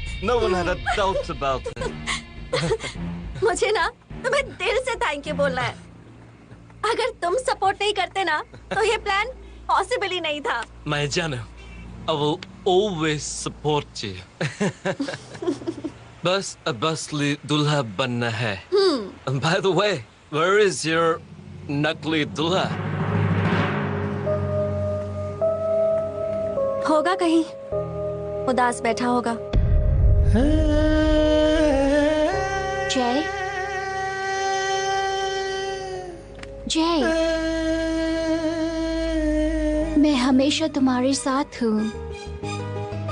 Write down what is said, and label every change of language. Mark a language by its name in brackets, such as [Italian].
[English] No one had a doubt about it. [Hindi] मुझे ना तुम्हें दिल से थैंक यू बोलना है। अगर तुम सपोर्ट नहीं करते ना तो ये प्लान पॉसिबल ही नहीं था। [English] My Jano, I will always support you. [Hindi] बस असली दूल्हा बनना है। [English] And by the way, where is your [Hindi] नकली दूल्हा? होगा कहीं उदास बैठा होगा। जय जय, मैं हमेशा तुम्हारे साथ हूँ।